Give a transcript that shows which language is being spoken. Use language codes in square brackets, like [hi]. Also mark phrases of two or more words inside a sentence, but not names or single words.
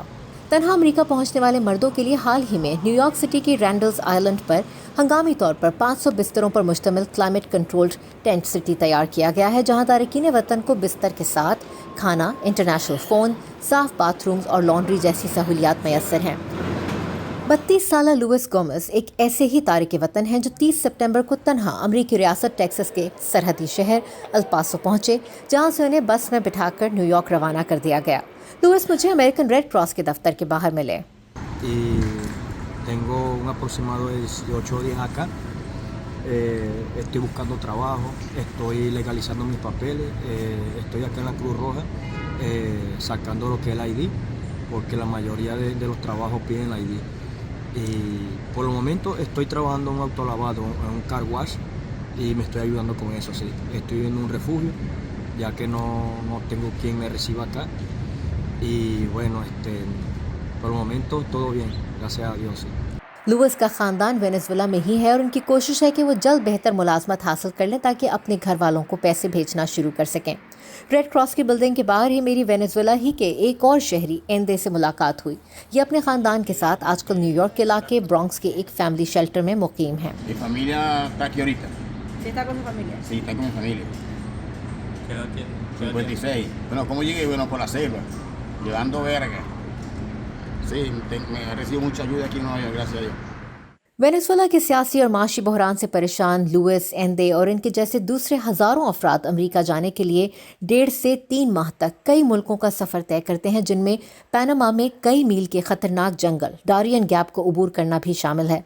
[ur] تنہا امریکہ پہنچنے والے مردوں کے لیے حال ہی میں نیویارک سٹی کی رینڈلز آئی لینڈ پر ہنگامی طور پر 500 بستروں پر مشتمل [en] climate controlled tent city [ur] تیار کیا گیا ہے، جہاں تارکین وطن کو بستر کے ساتھ کھانا, [en] international phone, [ur] صاف باتھ رومز اور لانڈری جیسی سہولیات میسر ہیں. 32 سالہ لوئس گومیز ایک ایسے ہی تارک وطن ہیں جو 30 ستمبر کو تنہا امریکی ریاست ٹیکساس کے سرحدی شہر ال پاسو پہنچے، جہاں سے انہیں بس میں بٹھا کر نیویارک روانہ کر دیا گیا. لوئس مجھے امریکن ریڈ کراس کے دفتر کے باہر ملے. [es] y tengo un aproximado de 18 días acá. Estoy buscando trabajo, estoy legalizando mis papeles, estoy acá en la Cruz Roja sacando lo que es el ID, porque la mayoría de los trabajos piden el ID. Y por el momento estoy trabajando en un autolavado, en un [en] car wash, [es] y me estoy ayudando con eso, sí. Estoy en un refugio, ya que no tengo quien me reciba acá. Y bueno, por el momento todo bien, gracias a Dios, sí. [ur] لوئس کا خاندان وینزویلا میں ہی ہے اور ان کی کوشش ہے کہ وہ جلد بہتر ملازمت حاصل کر لیں تاکہ اپنے گھر والوں کو پیسے بھیجنا شروع کر سکیں. ریڈ کراس کی بلڈنگ کے باہر ہی میری وینزویلا ہی کے ایک اور شہری اینڈے سے ملاقات ہوئی. یہ اپنے خاندان کے ساتھ آج کل نیویارک کے علاقے برونکس کے ایک [en] family shelter [ur] میں مقیم ہیں. [es] Mi familia está aquí ahorita. ¿Sí está con su familia? Sí, está con mi familia. ¿Qué edad tiene? 56. Bueno, ¿cómo llegué? Bueno, por la selva, llevando verga. Sí, me he recibido mucha ayuda aquí en Nueva York, gracias a Dios. [ur] وینزویلا کے سیاسی اور معاشی بحران سے پریشان لوئس، اینڈے اور ان کے جیسے دوسرے ہزاروں افراد امریکہ جانے کے لیے 1.5 سے 3 ماہ تک کئی ملکوں کا سفر طے کرتے ہیں، جن میں پاناما میں کئی میل کے خطرناک جنگل ڈیرین گیپ کو عبور کرنا بھی شامل ہے.